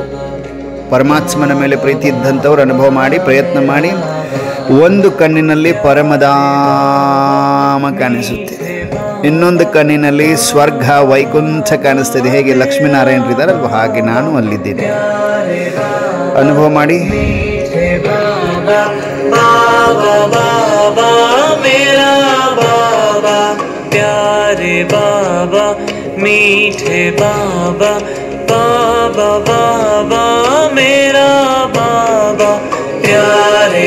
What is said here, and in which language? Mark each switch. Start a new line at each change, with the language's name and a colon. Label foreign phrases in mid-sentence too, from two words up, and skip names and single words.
Kannada: ಪರಮಾತ್ಮನ ಮೇಲೆ ಪ್ರೀತಿ ಇದ್ದಂಥವ್ರು ಅನುಭವ ಮಾಡಿ, ಪ್ರಯತ್ನ ಮಾಡಿ. ಒಂದು ಕಣ್ಣಿನಲ್ಲಿ ಪರಮಧಾಮ ಕಾಣಿಸುತ್ತಿದೆ, ಇನ್ನೊಂದು ಕಣ್ಣಿನಲ್ಲಿ ಸ್ವರ್ಗ ವೈಕುಂಠ ಕಾಣಿಸ್ತಿದೆ. ಹೇಗೆ ಲಕ್ಷ್ಮೀನಾರಾಯಣರಿದ್ದಾರಲ್ವ, ಹಾಗೆ ನಾನು ಅಲ್ಲಿದ್ದೇನೆ. ಅನುಭವ ಮಾಡಿ.
Hindi: प्यारे बाबा मीठे बाबा, बाबा बाबा मेरा बाबा, प्यारे